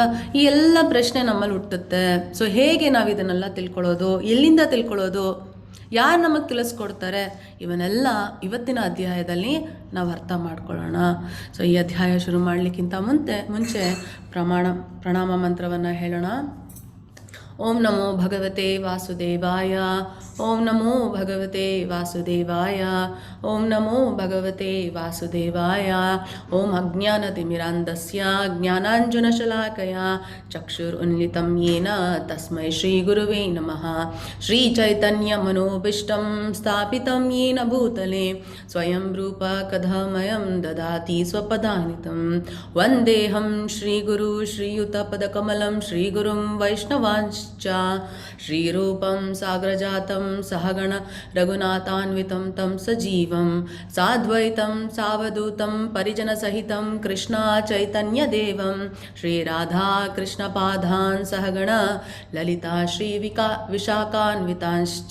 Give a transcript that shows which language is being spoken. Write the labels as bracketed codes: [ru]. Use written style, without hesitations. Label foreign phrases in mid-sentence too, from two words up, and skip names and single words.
[kn] ಈ ಎಲ್ಲ ಪ್ರಶ್ನೆ ನಮ್ಮಲ್ಲಿ ಹುಟ್ಟುತ್ತೆ. ಸೊ ಹೇಗೆ ನಾವು ಇದನ್ನೆಲ್ಲ ತಿಳ್ಕೊಳ್ಳೋದು, ಎಲ್ಲಿಂದ ತಿಳ್ಕೊಳ್ಳೋದು, ಯಾರು ನಮಗೆ ತಿಳಿಸ್ಕೊಡ್ತಾರೆ, ಇವನ್ನೆಲ್ಲ ಇವತ್ತಿನ ಅಧ್ಯಾಯದಲ್ಲಿ ನಾವು ಅರ್ಥ ಮಾಡ್ಕೊಳ್ಳೋಣ. ಸೊ ಈ ಅಧ್ಯಾಯ ಶುರು ಮಾಡಲಿಕ್ಕಿಂತ ಮುಂಚೆ ಪ್ರಣಾಮ ಮಂತ್ರವನ್ನು ಹೇಳೋಣ. [sa] ಓಂ ನಮೋ ಭಗವತೆ ವಾಸುದೇವಾಯ, ಓಂ ನಮೋ ಭಗವತೆ ವಾಸುದೇವಾಯ, ಓಂ ನಮೋ ಭಗವತೆ ವಾಸುದೇವಾಯ. ಓಂ ಅಜ್ಞಾನತಿಮಿರಾಂಧಸ್ಯ ಜ್ಞಾನಾಂಜನಶಲಾಕಯ ಚಕ್ಷುರುನ್ಮಿಲಿತಂ ಯೇನ ತಸ್ಮೈ ಶ್ರೀಗುರುವೇ ನಮಃ. ಶ್ರೀಚೈತನ್ಯಮನೋಭೀಷ್ಟಂ ಸ್ಥಾಪಿತಂ ಯೇನ ಭೂತಲೆ ಸ್ವಯಂ ರೂಪ ಕಥಮಯಂ ದದಾತಿ ಸ್ವಪದಾನಿತಂ. ವಂದೇಹಂ ಶ್ರೀಗುರು ಶ್ರೀಯುತಪದಕಮಲಂ ಶ್ರೀಗುರುಂ ವೈಷ್ಣವಾಂಶ್ಚ ಶ್ರೀರೂಪಂ ಸಾಗ್ರಜಾತಂ ಸಹಗಣ ರಘುನಾಥಾನ್ವಿತಂ ತಂ ಸಜೀವಂ ಸಾದ್ವೈತಂ ಸಾವಧೂತಂ ಪರಿಜನಸಹಿತಂ ಕೃಷ್ಣ ಚೈತನ್ಯದೇವಂ ಶ್ರೀರಾಧಾ ಕೃಷ್ಣಪಾದಾನ್ ಸಹಗಣ ಲಲಿತಾ ವಿಶಾಖಾನ್ವಿತಾಂಶ್ಚ.